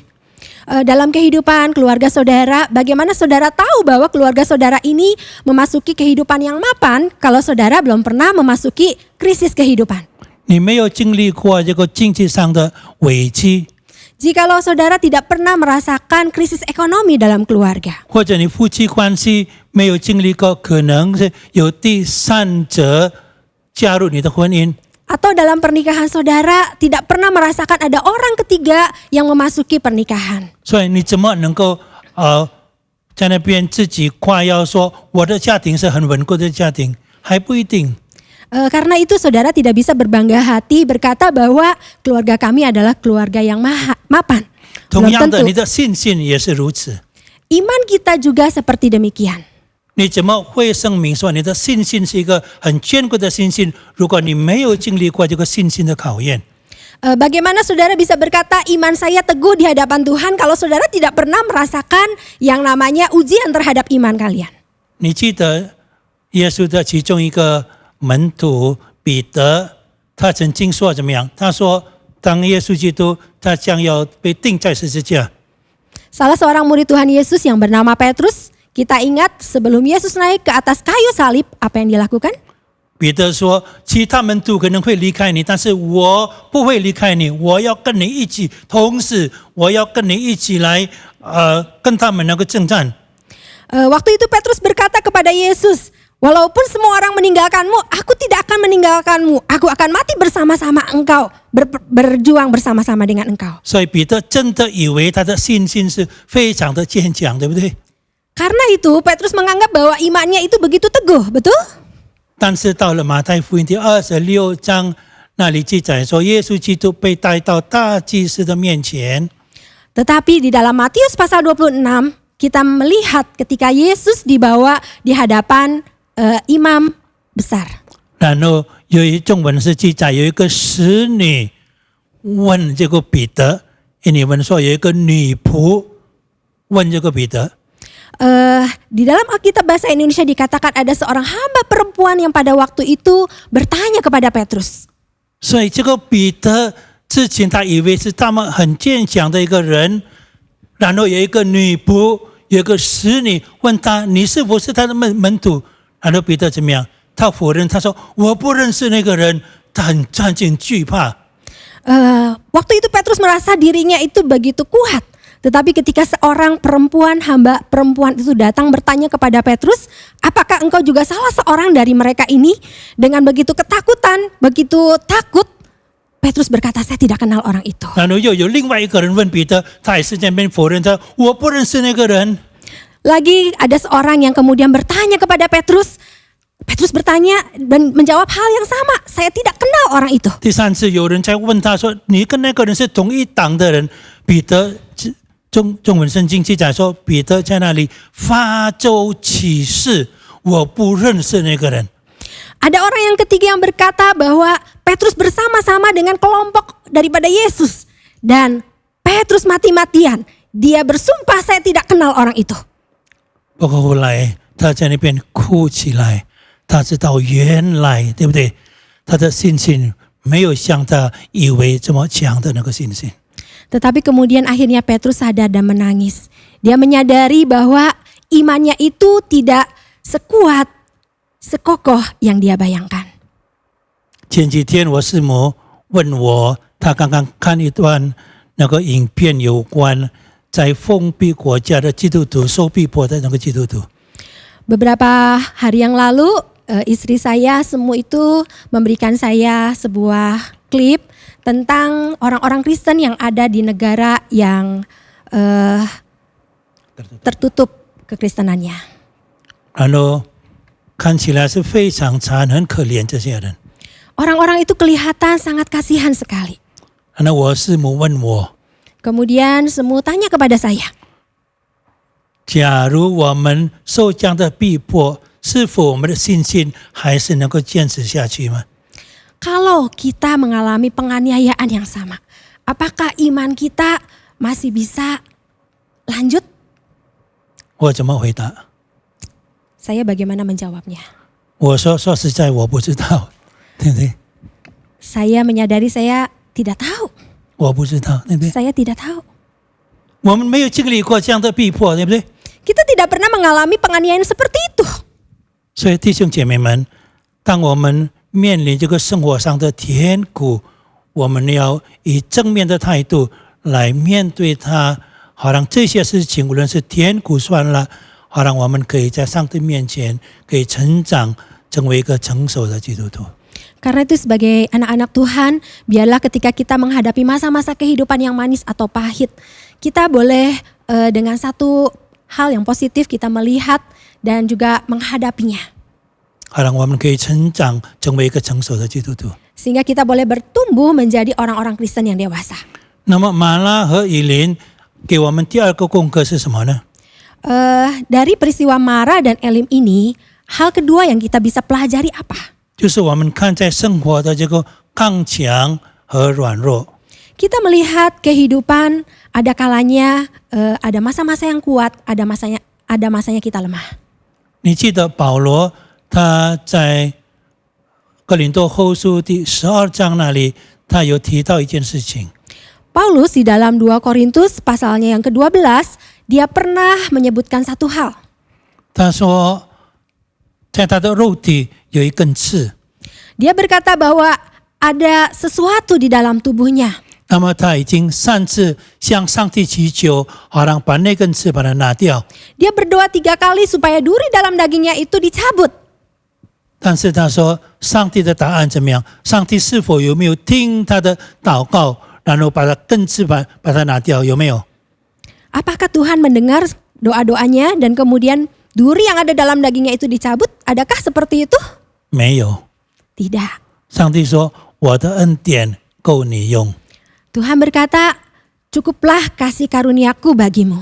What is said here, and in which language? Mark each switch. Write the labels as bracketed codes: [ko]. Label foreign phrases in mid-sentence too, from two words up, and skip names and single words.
[id] Dalam kehidupan keluarga saudara, bagaimana saudara tahu bahwa keluarga saudara ini memasuki kehidupan yang mapan kalau saudara belum pernah memasuki krisis kehidupan? [zh] 你没有经历过这个经济上的危机， [id] Jikalau saudara tidak pernah merasakan krisis ekonomi dalam keluarga, [zh] 或者你夫妻关系没有经历过，可能是有第三者加入你的婚姻， [id] atau dalam pernikahan saudara tidak pernah merasakan ada orang ketiga yang memasuki pernikahan. [zh] 所以你怎么能够在那边自己夸耀说我的家庭是很稳固的家庭？还不一定。 [id] Karena itu saudara tidak bisa berbangga hati berkata bahwa keluarga kami adalah keluarga yang mapan. [zh] 同样的， [id] tentu. [zh] 你的信心也是如此。 [id] Iman kita juga seperti demikian. [zh] 你怎么会证明说你的信心是一个很坚固的信心？如果你没有经历过这个信心的考验， [id] Bagaimana saudara bisa berkata iman saya teguh di hadapan Tuhan kalau saudara tidak pernah merasakan yang namanya ujian terhadap iman kalian? [zh] 你记得耶稣的其中一个门徒彼得，他曾经说怎么样？他说，当耶稣基督他将要被钉在十字架， [id] Salah seorang murid Tuhan Yesus yang bernama Petrus, kita ingat sebelum Yesus naik ke atas kayu salib, apa yang dilakukan? [zh] 彼得说，其他门徒可能会离开你，但是我不会离开你，我要跟你一起，同时我要跟你一起来，跟他们那个征战。 [id] Waktu itu Petrus berkata kepada Yesus, walaupun semua orang meninggalkanmu, aku tidak akan meninggalkanmu. Aku akan mati bersama-sama engkau, berjuang bersama-sama dengan engkau. [zh] 所以彼得真的以为他的信心是非常的坚强，对不对？ [id] Karena itu Petrus menganggap bahwa imannya itu begitu teguh, betul? [zh] 但是到了马太福音第26章，那里记载说，耶稣基督被带到大祭司的面前。 [id] Tetapi di dalam Matius pasal 26, kita melihat ketika Yesus dibawa di hadapan imam besar. [zh] 然后有一中文是记载，有一个使女问这个彼得，印尼文说有一个女仆问这个彼得。 [id] Di dalam Alkitab bahasa Indonesia dikatakan ada seorang hamba perempuan yang pada waktu itu bertanya kepada Petrus. [zh] 所以这个彼得之前他以为是他们很坚强的一个人，然后有一个女仆，有一个使女问他你是不是他的门徒？然后彼得怎么样？他否认，他说我不认识那个人，他很惧怕。 [id] Waktu itu Petrus merasa dirinya itu begitu kuat. Tetapi ketika seorang perempuan, hamba perempuan itu datang bertanya kepada Petrus, apakah engkau juga salah seorang dari mereka ini? Dengan begitu ketakutan, begitu takut, Petrus berkata, saya tidak kenal orang itu. [zh] 然后又有另外一个人问彼得，他也是在那边否认他，我不认识那个人。 [id] Lagi ada seorang yang kemudian bertanya kepada Petrus. Petrus bertanya dan menjawab hal yang sama, saya tidak kenal orang itu. [zh] 第三次有人在问他说，你跟那个人是同一党的人？彼得中文圣经记载说，彼得在那里发咒起誓，我不认识那个人。 [id] Ada orang yang ketiga yang berkata bahwa Petrus bersama-sama dengan kelompok daripada Yesus. Dan Petrus mati-matian. Dia bersumpah saya tidak kenal orang itu. [zh] 不过后来他在那边哭起来，他知道原来对不对？他的信心没有像他以为这么强的那个信心。 [id] Tetapi kemudian akhirnya Petrus sadar dan menangis. Dia menyadari bahwa imannya itu tidak sekuat, sekokoh yang dia bayangkan. [zh] 前几天我师母问我，她刚刚看一段那个影片，有关在封闭国家的基督徒受逼迫的那个基督徒。 [id] Beberapa hari yang lalu istri saya Semu itu memberikan saya sebuah klip tentang orang-orang Kristen yang ada di negara yang tertutup kekristenannya. [zh] 然后看起来是非常惨，很可怜这些人。 [id] Orang-orang itu kelihatan sangat kasihan sekali. [zh] 然后我师母问我， [id] Kemudian Semu tanya kepada saya, [zh] 假如我们受这样的逼迫，是否我们的信心还是能够坚持下去吗？ [id] kalau kita mengalami penganiayaan yang sama, apakah iman kita masih bisa lanjut? [zh] 我怎么回答？ [id] Saya bagaimana menjawabnya? [zh] 我说实在我不知道，对不对？ [id] Saya menyadari saya tidak tahu. [zh] 我不知道，对不对？ [id] Saya tidak tahu. [zh] 我们没有经历过这样的逼迫，对不对？ [id] Kita tidak pernah mengalami penganiayaan seperti itu. [zh] 所以弟兄姐妹们，当我们面临这个生活上的甜苦，我们要以正面的态度来面对它，好让这些事情无论是甜苦酸辣，好让我们可以在上帝面前可以成长，成为一个成熟的基督徒。 [id] Karena itu sebagai anak-anak Tuhan, biarlah ketika kita menghadapi masa-masa kehidupan yang manis atau pahit, kita boleh dengan satu hal yang positif kita melihat dan juga menghadapinya. [zh] 好让我们可以成长，成为一个成熟的基督徒。 [id] Sehingga kita boleh bertumbuh menjadi orang-orang Kristen yang dewasa. [zh] 那么马拉和以琳给我们第二个功课是什么呢？ [id] Dari peristiwa Mara dan Elim ini, hal kedua yang kita bisa pelajari apa? [zh] 就是我们看在生活的这个刚强和软弱。 [id] Kita melihat kehidupan, ada kalanya ada masa-masa yang kuat, ada masanya kita lemah. [zh] 你记得保罗他在哥林多后书第12章那里，他有提到一件事情。 [id] Paulus di dalam 2 Korintus pasalnya yang ke-12, dia pernah menyebutkan satu hal. [zh] 他说，在他的肉体有一根刺， [id] Dia berkata bahwa ada sesuatu di dalam tubuhnya. [zh] 那么他已经3次向上帝祈求，好让把那根刺把它拿掉。 [id] Dia berdoa 3 kali supaya duri dalam dagingnya itu dicabut. [zh] 但是他说，上帝的答案怎么样？上帝是否有没有听他的祷告，然后把他根刺把它拿掉？有没有？ [id] Apakah Tuhan mendengar doa-doanya dan kemudian duri yang ada dalam dagingnya itu dicabut? Adakah seperti itu? [zh] 没有。 [id] Tidak. [zh] 上帝说：“我的恩典够你用。” [id] Tuhan berkata, cukuplah kasih karuniaku bagimu.